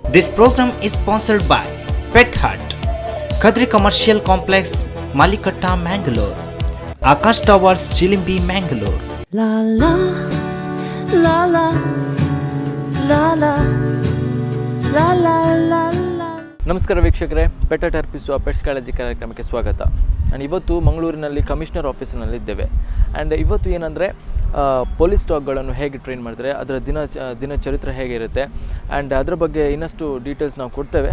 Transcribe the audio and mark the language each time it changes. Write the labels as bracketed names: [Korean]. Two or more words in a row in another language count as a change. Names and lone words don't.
[English] This program is sponsored by Pet Hut, Kadri Commercial Complex, Malikatta, Mangalore, Akash Towers, Chilimbi, Mangalore. La la la la la la la la la. [Kannada] ನಮಸ್ಕಾರ ವೀಕ್ಷಕರೇ, ಪೆಟ್ ಹಟ್ ಅರ್ಪಿಸುವ ಪೆಟ್ಸ್ ಕಾಳಜಿ ಕಾರ್ಯಕ್ರಮಕ್ಕೆ ಸ್ವಾಗತ. ಆ್ಯಂಡ್ ಇವತ್ತು ಮಂಗಳೂರಿನಲ್ಲಿ [English] commissioner office. [Kannada] ಆ್ಯಂಡ್ ಇವತ್ತು ಏನಂದರೆ [English] police dogs [Kannada] ಹೇಗೆ ಟ್ರೈನ್ ಮಾಡ್ತಾರೆ, ಅದರ ದಿನ ಚರಿತ್ರೆ ಹೇಗಿರುತ್ತೆ ಆ್ಯಂಡ್ ಅದರ ಬಗ್ಗೆ ಇನ್ನಷ್ಟು ಡೀಟೇಲ್ಸ್ ನಾವು ಕೊಡ್ತೇವೆ.